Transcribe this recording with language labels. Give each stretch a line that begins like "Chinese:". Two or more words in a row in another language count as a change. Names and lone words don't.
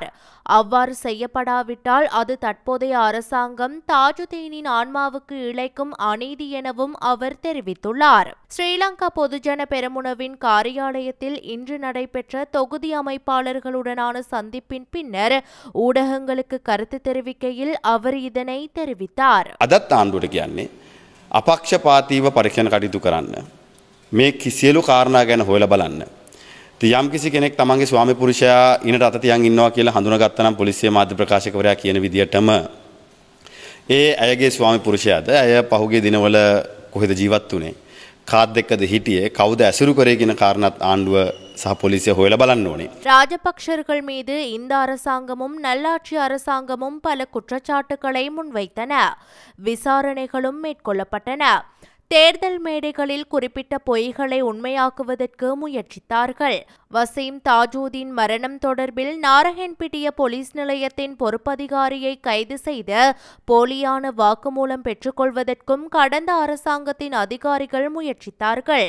Tamil: அவ்வாறு செய்யப்படாவிட்டால் அது தற்போதைய அரசாங்கம் தாஜுதீனின் ஆன்மாவுக்கு இழைக்கும் அநீதி எனவும் அவர் தெரிவித்துள்ளார். ஸ்ரீலங்கா பொதுஜன பெரமுனவின் காரியாலயத்தில் இன்று நடைபெற்ற தொகுதி அமைப்பாளர்களுடனான சந்திப்பின் பின்னர் ஊடகங்களுக்கு கருத்து தெரிவிக்கையில் அவர் இதனை தெரிவித்தார்.
Sinhala: අදත් ආණ්ඩුවට කියන්නේ අපක්ෂපාතීව පරීක්ෂණ කටයුතු කරන්න. මේ කිසියලු කාරණා ගැන හොයලා බලන්න. යම් කිසි කෙනෙක් තමන්ගේ ස්වාමි පුරුෂයා ඉනට අත තියන් ඉන්නවා කියලා හඳුනාගත්තා නම් පොලිසිය මාධ්‍ය ප්‍රකාශකවරයා කියන විදියටම ඒ අයගේ ස්වාමි පුරුෂයාද අය පහුගිය දිනවල කොහෙද ජීවත් වුනේ? කාත් එක්කද හිටියේ? කවුද ඇසුරු කරේ කියන කාරණාත් ආණ්ඩුව සහ පොලිසිය හොයලා බලන්න ඕනේ.
Tamil: ராஜபக்சர்கள் மீது இந்த அரசாங்கமும் நல்லாட்சி அரசாங்கமும் பல குற்றச்சாட்டுகளை முன்வைத்தன. விசாரணைகளும் மேற்கொள்ளப்பட்டன. தேர்தல் மேடைகளில் குறிப்பிட்ட பொய்களை உண்மையாக்குவதற்கு முயற்சித்தார்கள். வசீம் தாஜுதீன் மரணம் தொடர்பில் நாரஹென்பிட்டிய போலீஸ் நிலையத்தின் பொறுப்பதிகாரியை கைது செய்து போலியான வாக்குமூலம் பெற்றுக்கொள்வதற்கும் கடந்த அரசாங்கத்தின் அதிகாரிகள் முயற்சித்தார்கள்.